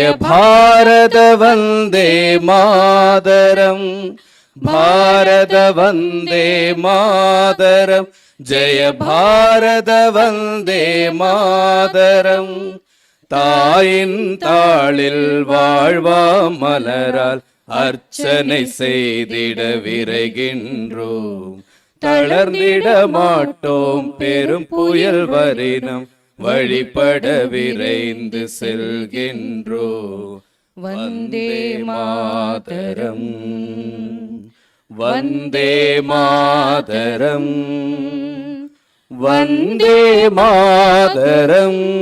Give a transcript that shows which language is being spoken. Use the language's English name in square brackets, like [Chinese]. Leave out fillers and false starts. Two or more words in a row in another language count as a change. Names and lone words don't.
[Sanskrit] भारत वन्दे मातरम् भारत वन्दे मातरम् जय भारत वन्दे मातरम् [Tamil] தாயின் தாளில் வாழ்வாம் மலரால் அர்ச்சனை செய்திட விரைகின்றோம் தளர்ந்திட மாட்டோம் பெரும் புயல் வரினம் வழிபட விரைந்து செல்கின்றோம் [Sanskrit] वन्दे मातरम् वन्दे मातरम् वन्दे मातरम्.